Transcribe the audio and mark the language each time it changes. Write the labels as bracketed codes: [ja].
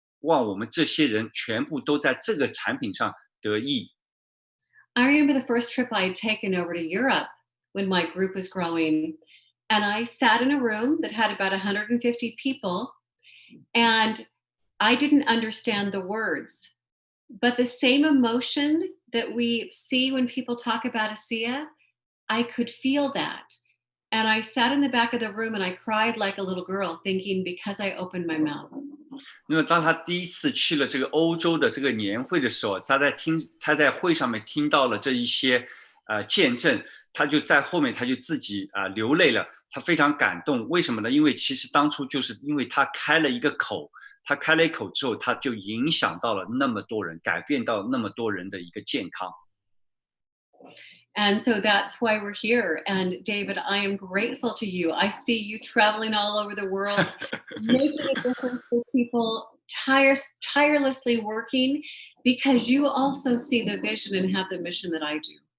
[zh] 望我们这些人全部都在这个产品上得益。 [en] I remember the first trip I had taken over to Europe when my group was growing. And I sat in a room that had about 150 people, and I didn't understand the words. But the same emotion that we see when people talk about ASEA, I could feel that. And I sat in the back of the room and I cried like a little girl, thinking because I opened my mouth. [zh] 那么当他第一次去了这个欧洲的这个年会的时候，他在会上面听到了这一些见证，他就在后面他就自己流泪了，他非常感动。为什么呢？因为其实当初就是因为他开了一个口，他开了一口之后，他就影响到了那么多人，改变到那么多人的一个健康。 [en] And so that's why we're here. And David, I am grateful to you. I see you traveling all over the world, making a difference for people, tirelessly working, because you also see the vision and have the mission that I do.